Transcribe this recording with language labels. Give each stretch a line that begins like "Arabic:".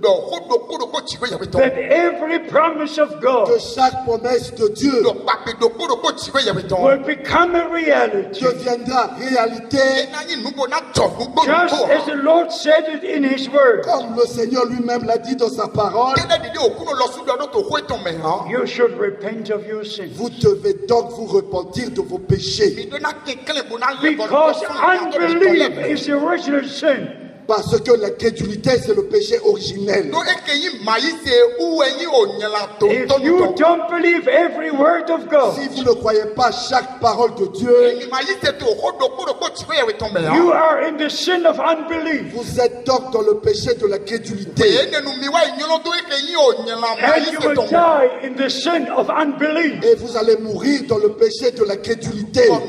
English: that every promise of God,
French: que chaque promesse de Dieu,
English: will become a reality,
French: deviendra réalité,
English: just as the Lord said it in His word.
French: Comme le Seigneur lui-même l'a dit dans sa parole,
English: you should repent of your sins.
French: Vous devez donc vous repentir de vos péchés.
English: Because unbelief is the original sin.
French: Parce que l'incrédulité, c'est le péché originel.
English: If you don't believe every word of God,
French: si vous ne croyez pas chaque parole de Dieu,
English: you are in the sin of unbelief.
French: Vous êtes donc dans le péché de l'incrédulité.
English: And you will die in the sin of unbelief.
French: Et vous allez mourir dans le péché de l'incrédulité.